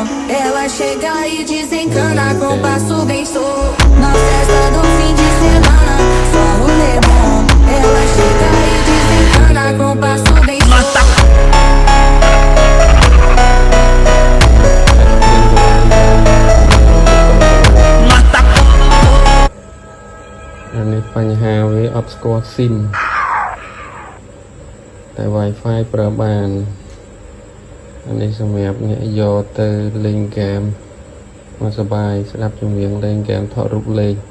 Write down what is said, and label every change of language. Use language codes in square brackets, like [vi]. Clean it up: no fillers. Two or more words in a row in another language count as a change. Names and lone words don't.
[pt] Ela chega e desencana com passo bem solto. Na festa do fim de semana, só rolê bom. Ela chega e desencana com passo bem solto. [km] អានេះបញ្ហាវាអត់ស្គាល់ស៊ីមតែ Wi-Fi ប្រើបានអានេះសម្រាប់អ្នកយកទៅលេងហ្គេមមកសប្បាយស្ដាប់ចម្រៀងលេងហ្គេមថតរូបលេង